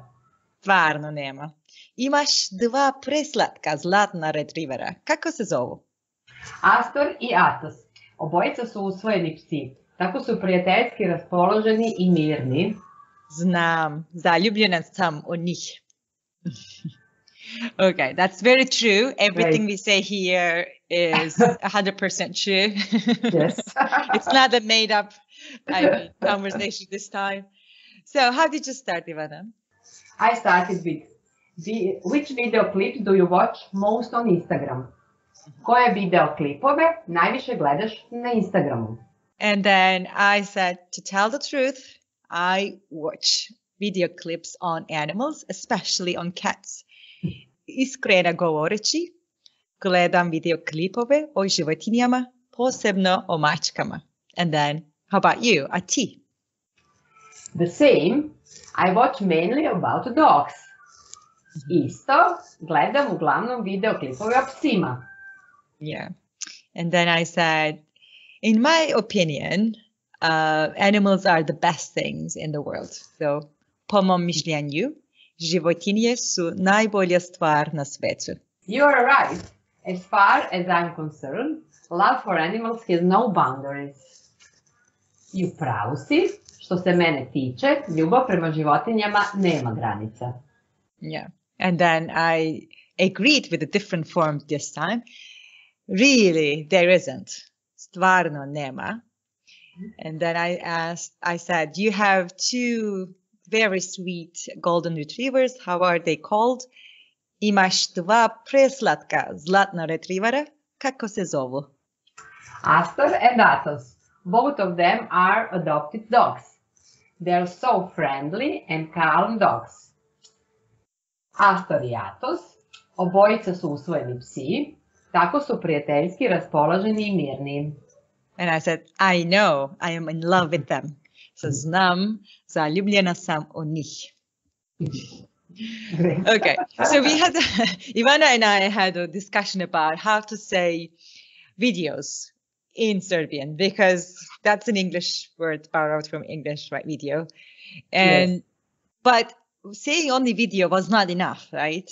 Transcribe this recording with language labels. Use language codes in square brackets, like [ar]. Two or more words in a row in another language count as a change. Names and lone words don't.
[sr] Stvarno nema. Imaš dva preslatka zlatna retrivera. Kako se zovu? Astor i Atos. Obojica su usvojeni psi. Tako su prijateljski raspoloženi i mirni. Znam, zaljubljena sam u njih. [en] Okay, that's very true. Everything we say here is 100% true. Yes. It's not a made up conversation this time. So how did you start, Ivana? I started with which video clips do you watch most on Instagram? [sr] Koje video klipove najviše gledaš na Instagramu? [en] And then I said, to tell the truth, I watch video clips on animals, especially on cats. [sr] Iskreno govoreći, gledam video klipove o životinjama, posebno o mačkama. [en] And then, how about you? [sr] A ti? [en] The same. I watch mainly about dogs. [sr] Isto, gledam uglavnom video klipove o psima. [en] Yeah. And then I said, in my opinion, animals are the best things in the world. So, [sr] po mom mišljenju, životinje su najbolja stvar na svetu. [en] You are right. As far as I'm concerned, love for animals has no boundaries. [sr] I u pravu si, što se mene tiče, ljubav prema životinjama nema granica. [en] Yeah. And then I agreed with a different form this time. Really, there isn't. [sr] Stvarno nema. [en] And then I said, you have two very sweet golden retrievers. How are they called? [sr] Imaš dva preslatka zlatna retrivera. Kako se zovu? [en] Astor and Atos. Both of them are adopted dogs. They're so friendly and calm dogs. [sr] Astor i Atos, obojica su usvojeni psi, tako su prijateljski raspoloženi i mirni. [en] And I said, I know, I am in love with them. [sr] So znam, zaljubljena sam u njih. [en] Okay, so Ivana and I had a discussion about how to say videos in Serbian, because that's an English word borrowed from English, right? Video. And, yes. But saying only video was not enough, right?